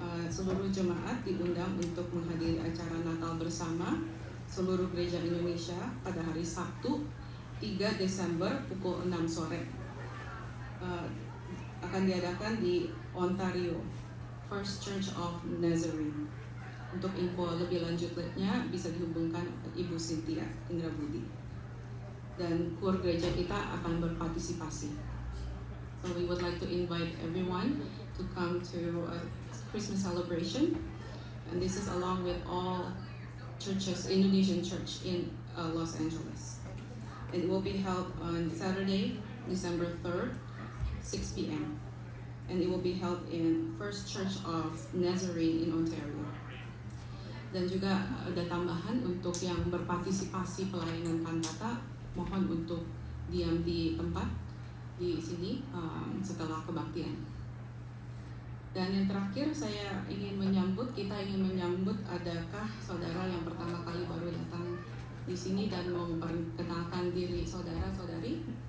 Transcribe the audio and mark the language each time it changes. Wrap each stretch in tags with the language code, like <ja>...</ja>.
<id>Seluruh jemaat diundang untuk menghadiri acara Natal bersama seluruh gereja Indonesia pada hari Sabtu 3 Desember pukul 6 sore. Akan diadakan di Ontario, First Church of Nazarene. Untuk info lebih lanjutnya bisa dihubungkan Ibu Cynthia Indrabudi. Dan kur gereja kita akan berpartisipasi.</id> <en>So we would like to invite everyone to come to a Christmas celebration. And this is along with all churches, Indonesian church in Los Angeles. It will be held on Saturday, December 3rd, 6 p.m. And it will be held in First Church of Nazarene in Ontario.</en> <id>Dan juga ada tambahan untuk yang berpartisipasi pelayanan kantata, mohon untuk diam di tempat di sini setelah kebaktian. Dan yang terakhir kita ingin menyambut adakah saudara yang pertama kali baru datang di sini dan mau memperkenalkan diri saudara-saudari?</id>